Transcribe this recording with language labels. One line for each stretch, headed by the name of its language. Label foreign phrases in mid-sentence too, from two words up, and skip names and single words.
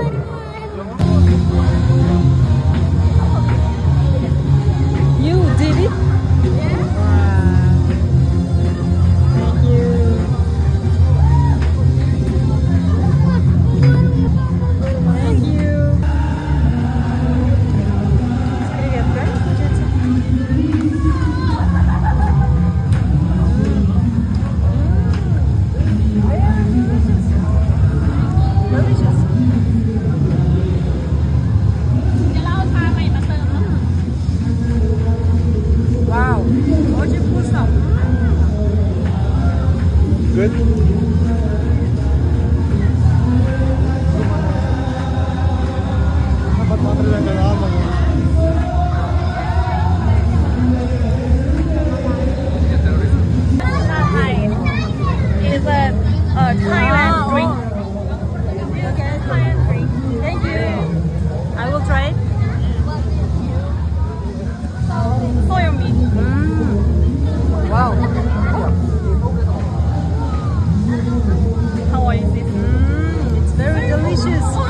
English: You did it? Yeah. Wow. Thank you. Thank you.
Russian: Привет, правильно получается?
English: Delicious.
Russian: Вау, очень вкусно.
English: Good.
Indonesian: Dapat makan yang lama ya.
English: Is a Thailand drink. Okay, Thailand drink. Thank you. I will try it. So yummy. Wow. How is it? It's very delicious.